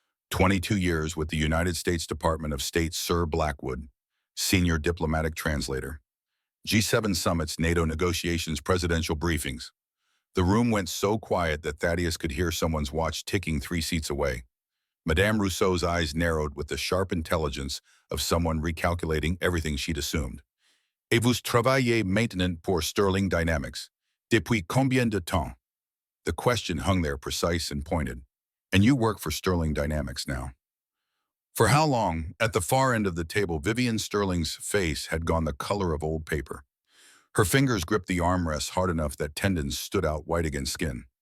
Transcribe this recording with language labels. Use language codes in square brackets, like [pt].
[en] 22 years with the United States Department of State Sir Blackwood, senior diplomatic translator. G7 summits, NATO negotiations, presidential briefings. The room went so quiet that Thaddeus could hear someone's watch ticking 3 seats away. Madame Rousseau's eyes narrowed with the sharp intelligence of someone recalculating everything she'd assumed. [fr] Et vous travaillez maintenant pour Sterling Dynamics. Depuis combien de temps? [en] The question hung there precise and pointed. And you work for Sterling Dynamics now. For how long? At the far end of the table, Vivian Sterling's face had gone the color of old paper. Her fingers gripped the armrests hard enough that tendons stood out white against skin.